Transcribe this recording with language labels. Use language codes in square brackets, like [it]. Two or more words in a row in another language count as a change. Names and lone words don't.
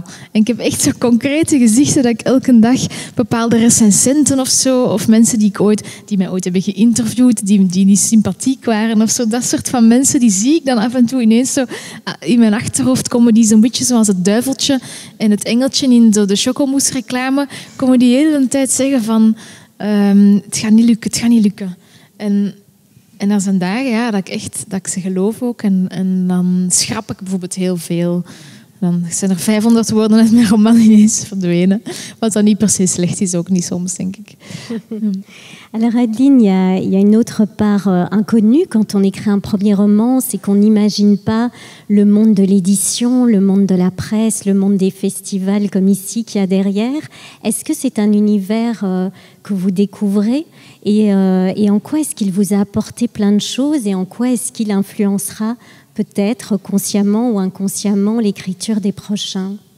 [nl] En ik heb echt zo concrete gezichten dat ik elke dag bepaalde recensenten of zo, of mensen die mij ooit hebben geïnterviewd, die niet sympathiek waren of zo, dat soort van mensen, die zie ik dan af en toe ineens zo in mijn achterhoofd komen, die zo'n beetje zoals het duiveltje en het engeltje in de chocomousse-reclame, komen die de hele tijd zeggen van het gaat niet lukken. En er zijn dagen dat ik ze geloof ook. En dan schrap ik bijvoorbeeld heel veel. Dan zijn er 500 woorden uit mijn roman ineens verdwenen. Wat dan niet per se slecht is, ook niet soms, denk ik. [fr] Alors Adeline, il y a une autre part inconnue quand on écrit un premier roman, c'est qu'on n'imagine pas le monde de l'édition, le monde de la presse, le monde des festivals comme ici qu'il y a derrière. Est-ce que c'est un univers que vous découvrez et en quoi est-ce qu'il vous a apporté plein de choses et en quoi est-ce qu'il influencera peut-être consciemment ou inconsciemment l'écriture des prochains?